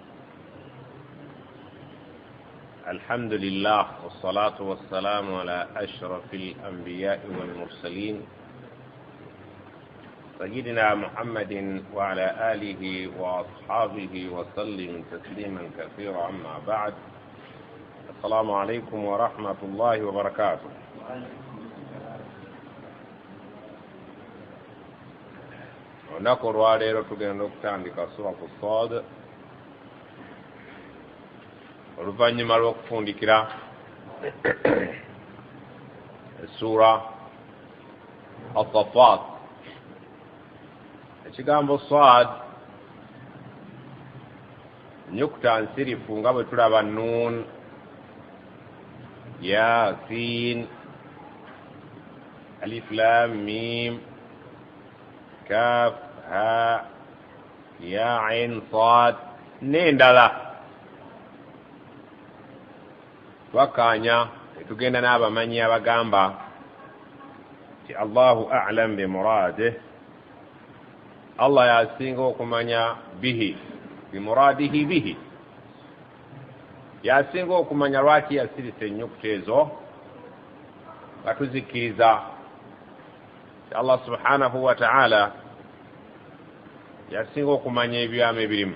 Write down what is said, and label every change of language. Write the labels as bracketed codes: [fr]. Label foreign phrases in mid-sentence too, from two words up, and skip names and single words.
[ar] الحمد لله والصلاة والسلام على أشرف الأنبياء والمرسلين سيدنا محمد وعلى آله وأصحابه وسلم تسليما كثيرا. أما بعد، السلام عليكم ورحمة الله وبركاته. [lg] olunaku lwaleero tugenda okutandika suratu Sad oluvannyuma lw'okufundikira essura As-Saffat. Ekigambo Sad nnyukuta nsirifu nga bwe tulaba Nun, Ya, Sin, Alif Lam Mim, Kaf, Ha, Ya, Ain, Sad n'endala. Twakkaanya tugenda n'abamanyi abagamba nti [ar] الله أعلم بمراده, [lg] Allah yasinga okumanya bihi, [ar] بمراده به, [lg] yasinga okumanya lwaki yasirisa ennyukuta ezo nga tuzikkiriza nti [ar] الله سبحانه وتعالى [lg] yasinga okumanya ebyamu ebirimu.